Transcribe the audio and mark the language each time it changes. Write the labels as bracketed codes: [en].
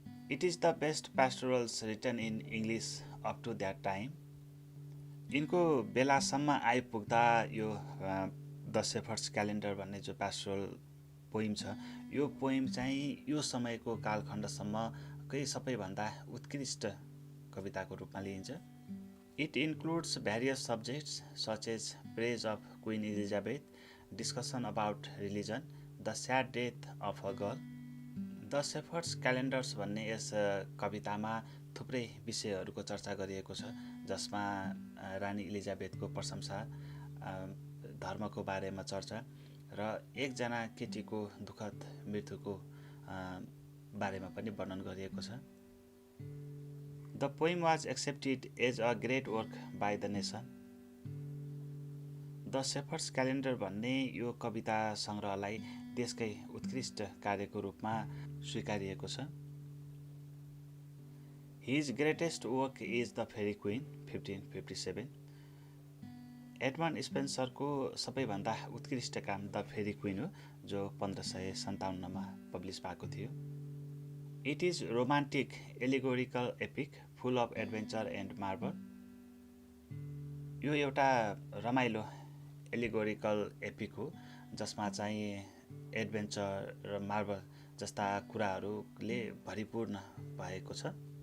[en] It is the best pastorals written in English up to that time. [ne] यिनको बेलासम्म आइपुग्दा यो द शेफर्ड्स क्यालेन्डर भन्ने जो पास्टोरल पोइम छ यो पोइम चाहिँ यो समयको कालखण्डसम्मकै सबैभन्दा उत्कृष्ट कविताको रूपमा लिइन्छ। [en] It includes various subjects such as praise of Queen Elizabeth, discussion about religion, the sad death of a girl. [ne] The shepherd's calendars भन्ने यस कवितामा थुप्रै विषयहरूको चर्चा गरिएको छ जसमा रानी इलिजाबेथको प्रशंसा, धर्मको बारेमा चर्चा र एकजना केटीको दुःखद मृत्युको बारेमा पनि वर्णन गरिएको छ। [en] The poem was accepted as a great work by the nation. [ne] The shepherds calendar भन्ने यो कविता सङ्ग्रहलाई देशकै उत्कृष्ट कार्यको रूपमा स्वीकारिएको छ। [en] His greatest work is the Faerie Queene 1557। [ne] Edmund स्पेन्सरको सबैभन्दा उत्कृष्ट काम द फेरी क्विन हो, जो 1557मा पब्लिस भएको थियो। [en] It is romantic allegorical epic full of adventure and marvel. [ne] यो एउटा रमाइलो एलिगोरिकल एपिक हो जसमा चाहिँ एडभेन्चर र मार्भल जस्ता कुराहरूले भरिपूर्ण भएको छ।